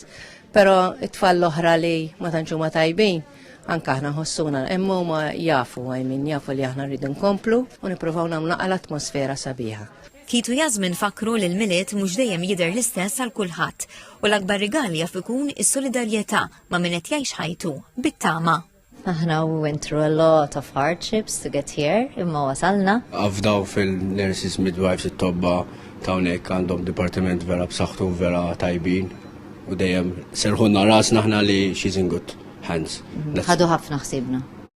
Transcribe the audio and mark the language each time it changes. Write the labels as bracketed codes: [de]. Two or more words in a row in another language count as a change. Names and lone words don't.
[mt] Però it-tfal l-oħra li ma tantx huma tajbin anke aħna ħossuna hemm huma jafu jafu li aħna rridu nkomplu u nippruvaw nagħmlu l-atmosfera sabiħa. Kit u Jasmin fakru li l-miliet mhux dejjem jidher l-istess għal kulħadd u l-akbar rigal jaf ikun is-solidarjetà ma' min qed jgħix ħajtu bit-tama. [en] Aħna went through a lot of hardships to get here, [mt] imma wasalna. Afdaw fil-nurses midwives it-tobba ta' hawnhekk għandhom dipartiment vera b'saħħtu vera tajbin u dejjem serħunna rasna aħna li [en] she's in good hands. [mt] Ħadu ħafna ħsibna.